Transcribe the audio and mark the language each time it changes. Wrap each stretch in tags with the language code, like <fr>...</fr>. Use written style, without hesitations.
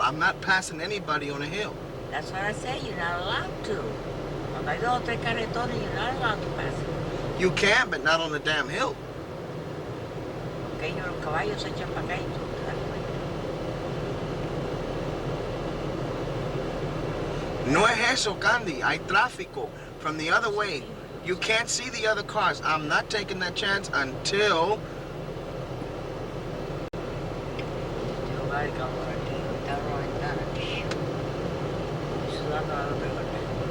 <en>I'm not passing anybody on a hill. That's what I say, you're not allowed to.</en> <es>Cuando hay 2 o 3 carretones,</es> <en>you're not allowed to pass it. You can, but not on the damn hill.</en> <es>Porque ellos, los caballos se echan para acá y tú te das cuenta. No es eso, Candy. Hay tráfico</es> <en>from the other way. You can't see the other cars. I'm not taking that chance until</en> <es>Ay, calor aquí, está una ventana aquí. Estoy sudando a los pegones.</es>